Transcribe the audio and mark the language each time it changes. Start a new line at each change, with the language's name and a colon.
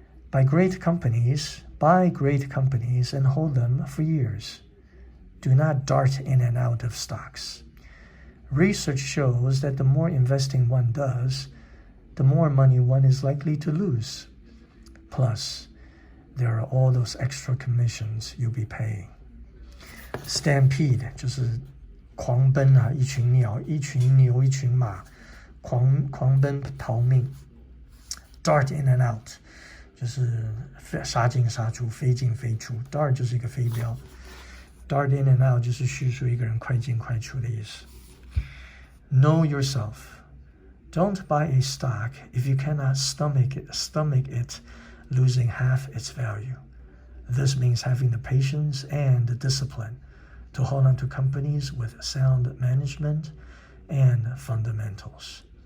English: Buy great companies and hold them for years. Do not dart in and out of stocks. Research shows that the more investing one does, the more money one is likely to lose. Plus, there are all those extra commissions you'll be paying.
Chinese: Stampede 就是狂奔啊，一群鸟、一群牛、一群马，狂奔逃命。 Dart in and out 就是杀进杀出、飞进飞出。 Dart 就是一个飞镖。Dart in and out 就是叙述一个人快进快出的意思。
English: Know yourself. Don't buy a stock if you cannot stomach it losing half its value. This means having the patience and the discipline to hold on to companies with sound management and fundamentals.